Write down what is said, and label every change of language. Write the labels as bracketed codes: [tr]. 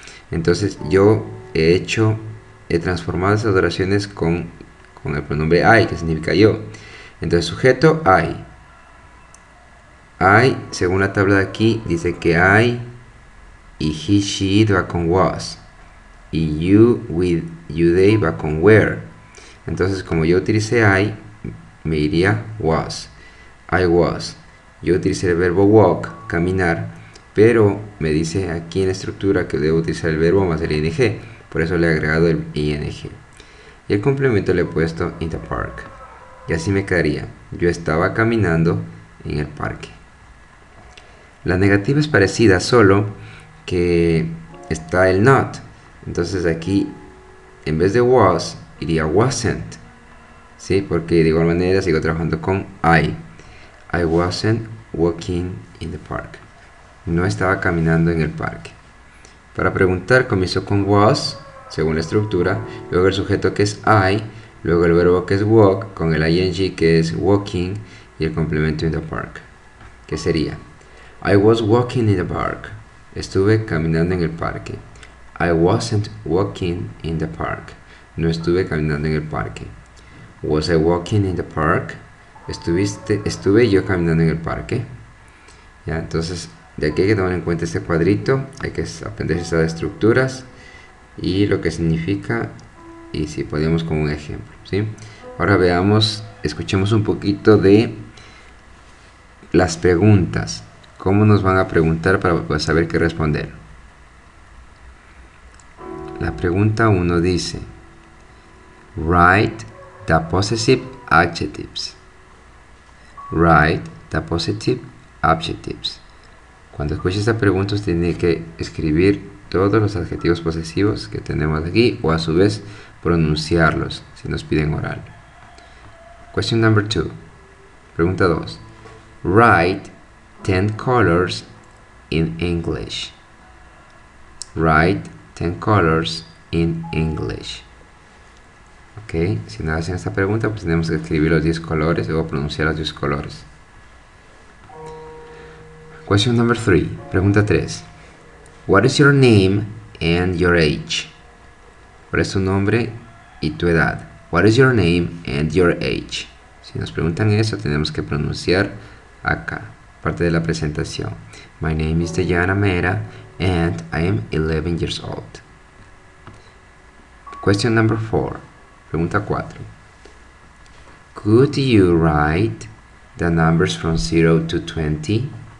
[es] Entonces yo he transformado esas oraciones con el pronombre I, que significa yo. Entonces sujeto I. I, según la tabla de aquí, dice que I y he, she, it va con was. Y you, with, you, they va con were. Entonces, como yo utilicé I, me iría was. [en] I was. [es] Yo utilicé el verbo walk, caminar, pero me dice aquí en la estructura que debo utilizar el verbo más el ing. Por eso le he agregado el ing. Y el complemento le he puesto [en] in the park. [es] Y así me quedaría: yo estaba caminando en el parque. La negativa es parecida, solo que está el not. Entonces aquí, en vez de was, iría wasn't. ¿Sí? Porque de igual manera sigo trabajando con I. [en] I wasn't walking in the park. [es] No estaba caminando en el parque. Para preguntar, comienzo con was, según la estructura, luego el sujeto, que es I, luego el verbo, que es walk, con el ing, que es walking, y el complemento [en] in the park, [es] que sería: [en] I was walking in the park. [es] Estuve caminando en el parque. [en] I wasn't walking in the park. [es] No estuve caminando en el parque. [en] Was I walking in the park? [es] Estuve yo caminando en el parque. Ya, entonces de aquí hay que tomar en cuenta este cuadrito. Hay que aprender esas estructuras y lo que significa, y si podemos como un ejemplo, ¿sí? Ahora veamos escuchemos un poquito de las preguntas. ¿Cómo nos van a preguntar para saber qué responder? La pregunta 1 dice: [en] Write the possessive adjectives. Write the possessive adjectives. [es] Cuando escuche esta pregunta, usted tiene que escribir todos los adjetivos posesivos que tenemos aquí, o a su vez pronunciarlos si nos piden oral. [en] Question number 2. [es] Pregunta 2. [en] Write 10 colors in English. Write 10 colors in English. [es] Ok, si nos hacen esta pregunta, pues tenemos que escribir los 10 colores o pronunciar los 10 colores. [en] Question number 3. [es] Pregunta 3. [en] What is your name and your age? [es] ¿Cuál es tu nombre y tu edad? [en] What is your name and your age? [es] Si nos preguntan eso, tenemos que pronunciar acá, parte de la presentación. [en] My name is Dayana Mera and I am 11 years old. Question number 4. [es] Pregunta 4. [en] Could you write the numbers from 0 to 20?